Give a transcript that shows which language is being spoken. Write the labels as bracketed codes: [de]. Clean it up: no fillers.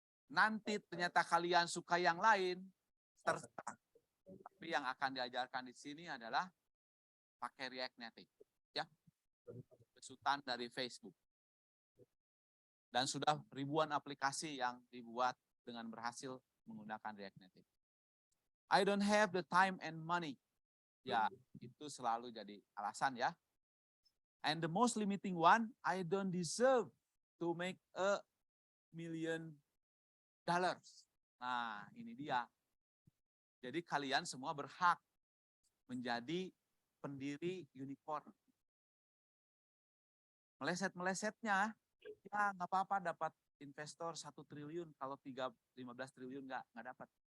[id] Nanti ternyata kalian suka yang lain, terserah. Tapi yang akan diajarkan di sini adalah pakai React Native, ya, besutan dari Facebook. Dan sudah ribuan aplikasi yang dibuat dengan berhasil menggunakan React Native. [en] I don't have the time and money. [id] Ya, itu selalu jadi alasan ya. [en] And the most limiting one, I don't deserve to make $1 million. [id] Nah, ini dia. Jadi kalian semua berhak menjadi pendiri unicorn. Meleset-melesetnya, ya nggak apa-apa dapat investor 1 triliun, kalau 15 triliun nggak dapat.